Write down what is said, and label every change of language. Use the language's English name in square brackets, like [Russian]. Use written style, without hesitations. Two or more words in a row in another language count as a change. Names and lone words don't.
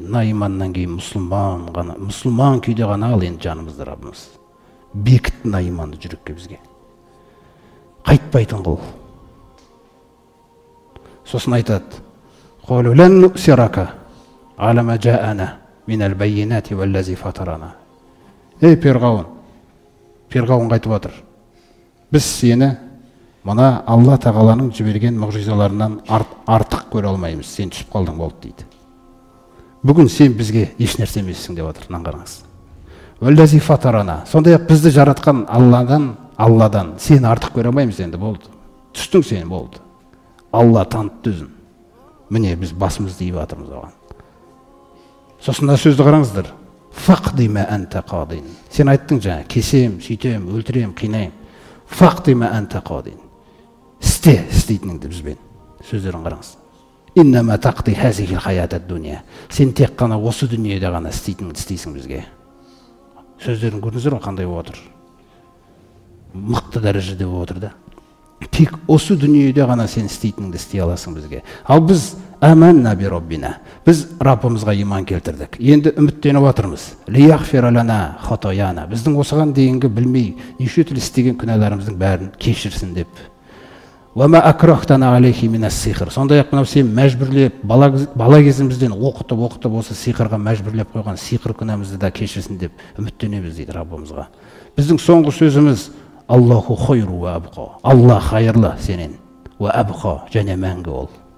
[Kazakh] На иманнан кейін мұсылман күйде ғана ал енді жанымызды Раббымыз. Бекіт на иманды жүрекке бізге. Қайтпайтын қыл. Сосын айтады: [Arabic] قالوا لن نؤثرك على ما جاءنا من البينات والذي فطرنا. [Kazakh] Ей Фирғауын, Фирғауын қайтып отыр. Біз сені мына Алла Тағаланың жіберген мұғжизаларынан артық көре алмаймыз. Сен түсіп қалдың болды дейді. Бүгін сен бізге еш нәрсе емессің деп отыр. [Arabic] Қараңыз. والذي فطرنا. [Kazakh] Сондай-ақ бізді жаратқан Алладан сені артық көре алмаймыз енді болды. Түстің сен болды. Алла танытты өзін. Міне біз басымызды иіп жатырмыз оған. Сосын сөзді қараңыздар. [Arabic] فاقض ما أنت قاض. [Kazakh] Сен айттың жаңа, кесем, сүйтем, өлтірем, қинайым. [Arabic] فاقض ما أنت قاض. [Kazakh] Істейтініңді бізбен. Сөздерін қараңыз. [Arabic] إنما تقضي هذه الحياة الدنيا. [Kazakh] Сен тек қана осы дүниеде ғана істейтініңді істейсің бізге. Сөздерін көрдіңіздер ме қандай болып отыр? Мықты дәрежеде болып отыр да. Тек осы дүниеде ғана сен істейтініңді істей аласың бізге. Ал біз [Arabic] آمنا بربنا. [Kazakh] Біз Раббымызға иман келтірдік. Енді үміттеніп отырмыз. [Arabic] ليغفر لنا خطايانا. [Kazakh] Біздің осыған дейінгі білмей неше түрлі істеген күнәларымыздың бәрін кешірсін деп. [Arabic] وما أكرهتنا عليه من السحر. [Kazakh] Сондай-ақ мынау сен мәжбүрлеп, бала кезімізден оқытып осы сиқырға мәжбүрлеп қойған сиқыр күнәмізді да кешірсін деп үміттенеміз дейді Раббымызға. Біздің соңғы сөзіміз [Arabic] الله خير وأبقى. [Kazakh] Алла хайырлы сенен. [Arabic] وأبقى, [Kazakh] және мәңгі ол.